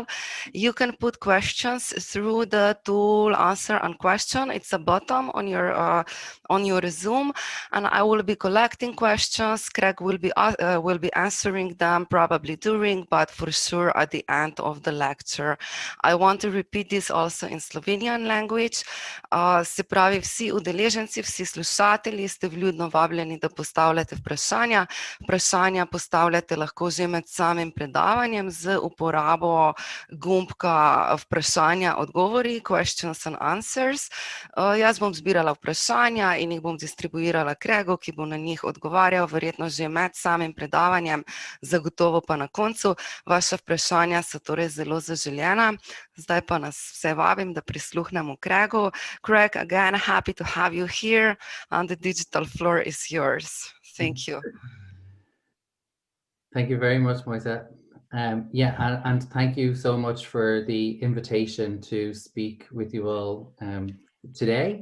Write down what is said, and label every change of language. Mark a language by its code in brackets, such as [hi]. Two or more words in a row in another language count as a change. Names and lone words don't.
[en] You can put questions through the tool answer and question. It's a button on your Zoom, and I will be collecting questions. Craig will be answering them probably during, but for sure at the end of the lecture. I want to repeat this also in Slovenian language. [sl] Se pravi, vsi udeleženci, vsi slušatelji ste vljudno vabljeni, da postavljate vprašanja. Vprašanja postavljate lahko že med samim predavanjem z uporabo gumbka vprašanja odgovori, [en] questions and answers. [sl] Jaz bom zbirala vprašanja in jih bom distribuirala Craigu, ki bo na njih odgovarjal, verjetno že med samim predavanjem, zagotovo pa na koncu. Vaša vprašanja so torej zelo zaželjena. Zdaj pa nas vse vabim, da prisluhnemo Craigu. [en] Craig, again, happy to have you here, and the digital floor is yours. Thank you. Thank you very much, Moisa. And thank you so much for the invitation to speak with you all today.